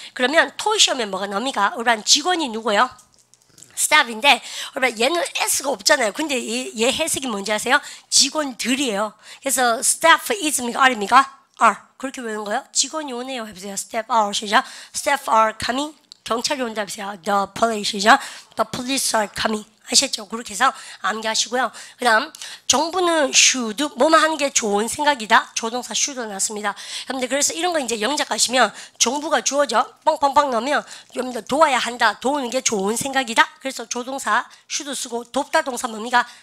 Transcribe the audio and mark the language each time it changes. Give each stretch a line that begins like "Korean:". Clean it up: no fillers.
Korean: 그러면 토익 시험에 뭐가 나옵니까? 우리 직원이 누구예요? staff인데 얘는 S가 없잖아요. 근데 얘 해석이 뭔지 아세요? 직원들이에요. 그래서 staff is입니까? R입니까? R. 그렇게 외우는 거예요? 직원이 오네요. 해보세요.
English: staff are
Korean: 시죠.
English: staff are coming.
Korean: 경찰이 온다 해보세요.
English: The police
Korean: 시죠.
English: The police are coming.
Korean: 아셨죠? 그렇게 해서 암기하시고요. 그 다음 정부는 should 뭐만 하는 게 좋은 생각이다. 조동사 should 나왔습니다. 여러분들 그래서 이런 거 이제 영작 가시면 정부가 주어져 뻥뻥뻥 넣으면 여러분들 도와야 한다. 도우는 게 좋은 생각이다. 그래서 조동사 should 쓰고 돕다 동사 뭡니까?